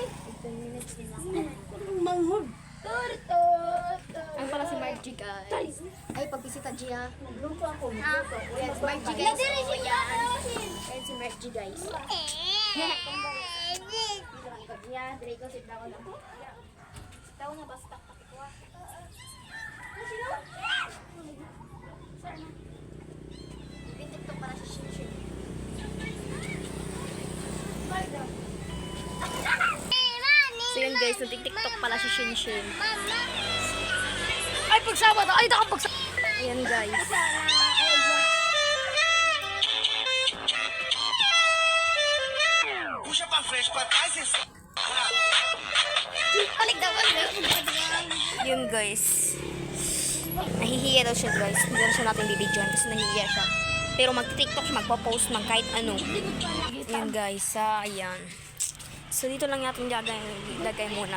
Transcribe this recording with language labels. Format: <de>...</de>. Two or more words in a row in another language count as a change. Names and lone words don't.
<tl>10 minutes din lang. Mangod. Ang pala si Margie guys. Ay, pagbisita Gia. Magluto ako. Yes, Margie guys. Oo, yan. Ayan si Margie guys. Yan, Draco,</tl> <en>sit down</en> <tl>na.</tl> <en>Sit down</en> <tl>na, basta taktak ko. TikTok para sa Shinshin. So yun guys, nag-tiktok pala si Shinshin. Ay, pagsama to. Ay, nakapagsama. Ayan guys.</tl> <pt>Puxa pra frente, pra trás e...</pt> <tl>Balik daw. Yun guys. Nahihiya daw siya guys. Hindi na siya natin bibidyoan kasi nahihiya siya. Pero mag-tiktok siya, magpo-post ng kahit ano. Yun guys, ayan. So dito lang natin lagay muna.</tl>